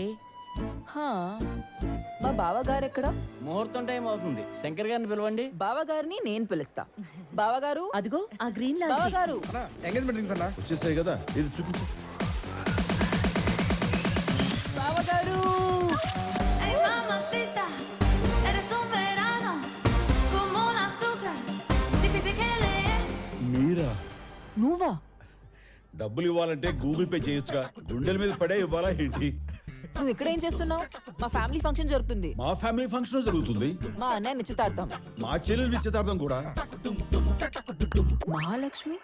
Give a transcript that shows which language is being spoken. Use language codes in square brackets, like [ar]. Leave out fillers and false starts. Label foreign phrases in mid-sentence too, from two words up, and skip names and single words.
[te] హా, మా బావగారు ఎక్కడ? ముహూర్తం టైం అవుతుంది, శంకర్ గారిని పిలవండి. బావగారిని నేను పిలుస్తా. బావగారు, అదిగో ఆ [en] green launch. [te] బావగారు. వచ్చేసాయి కదా, ఇది చూపించు. బావగారు, [es] Ay, mamacita, eres un verano, como un azúcar, difícil que leer. [te] మీరా? నువ్వా? డబ్బులు ఇవ్వాలంటే గూగుల్ పే చేయొచ్చుగా, గుండెల మీద పడే ఇవ్వాలా ఏంటి? నువ్వు ఇక్కడ ఏం చేస్తున్నావు? మా [en] family function [te] జరుగుతుంది. మా [en] family function [te] జరుగుతుంది. మా అన్నయ్య నిశ్చితార్థం. మా చెల్లెలు నిశ్చితార్థం కూడా. మహాలక్ష్మి